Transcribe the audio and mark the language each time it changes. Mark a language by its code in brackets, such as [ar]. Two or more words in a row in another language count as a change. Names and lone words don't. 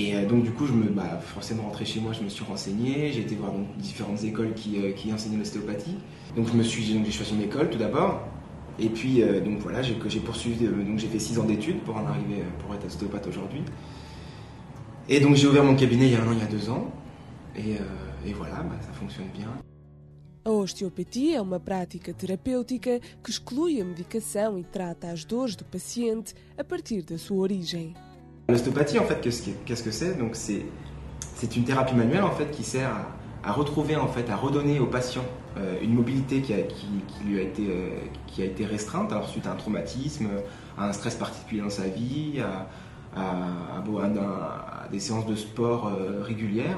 [fr] Et donc du coup forcément rentré chez moi, je me suis renseigné, j'ai été voir donc différentes écoles qui enseignaient l'ostéopathie. Donc j'ai choisi une école tout d'abord. Et puis donc voilà, j'ai poursuivi, donc j'ai fait 6 ans d'études pour être ostéopathe aujourd'hui. Et donc j'ai ouvert mon cabinet il y a 1 an, il y a 2 ans. Et voilà, ça fonctionne bien. [pt] A osteopatia é uma prática terapêutica que exclui a medicação e trata as dores do paciente a partir da sua origem. [fr] L'ostéopathie, en fait, qu'est-ce que c'est? Donc c'est une thérapie manuelle en fait qui sert à retrouver en fait, à redonner au patient une mobilité qui a été restreinte, alors suite à un traumatisme, à un stress particulier dans sa vie, à des séances de sport régulières.